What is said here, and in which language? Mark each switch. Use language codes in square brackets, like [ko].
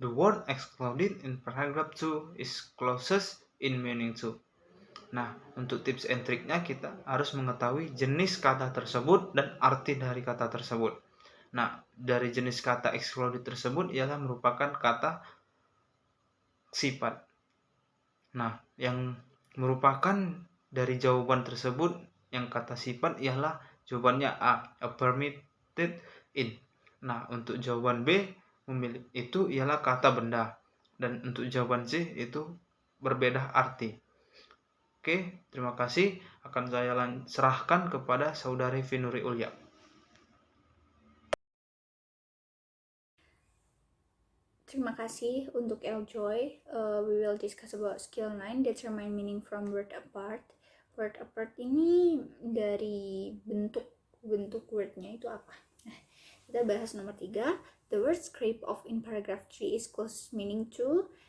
[en] The word excluded in paragraph 2 is closest in meaning to. [id] Nah, untuk tips and triknya kita harus mengetahui jenis kata tersebut dan arti dari kata tersebut. Nah, dari jenis kata excluded tersebut ialah merupakan kata sifat. Nah, yang merupakan dari jawaban tersebut yang kata sifat ialah jawabannya A, permitted in. Nah, untuk jawaban B itu ialah kata benda, dan untuk jawaban C itu berbeda arti. Oke, terima kasih. Akan saya serahkan kepada saudari Vinuri Ulya. Terima kasih untuk Eljoy. [en] We will discuss about skill 9, determine meaning from word apart. [id] Word apart ini dari bentuk wordnya itu apa? Nah, kita bahas nomor 3. [en] The word scrape off in paragraph 3 is close meaning to.